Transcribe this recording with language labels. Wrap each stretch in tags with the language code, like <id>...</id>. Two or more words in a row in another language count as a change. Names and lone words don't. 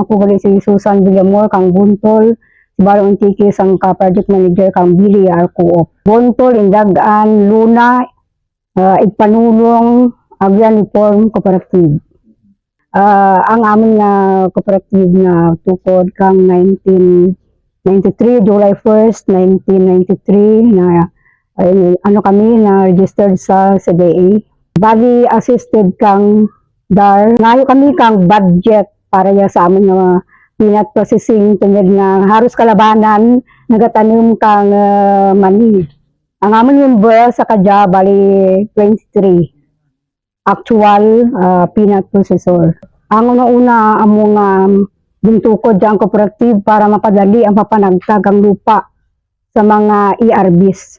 <krj>Ako gali si Susan Villamor kang Buntol, Sibalem Antique sang ka-</krj> <en>project manager</en> <krj>kang Biliar Co-op. Buntol Indagaan Luna Igpanulong Agrian Reform Cooperative. Ang aming cooperative na tukod kang 1993, July 1st, 1993 na kami na registered sa CDA. Bali assisted kang dar ngayon kami kang budget para ya sa aming</krj> <en>peanut processing</en> <krj>tungod nga haros kalabanan nagatanim kang mani. Ang aming member sa kadya bali 23</krj> <en>actual peanut processor.</en> <krj>Ang una among gintukod ang cooperative para mapadali ang papanagtag ang lupa sa mga ERBs.</krj>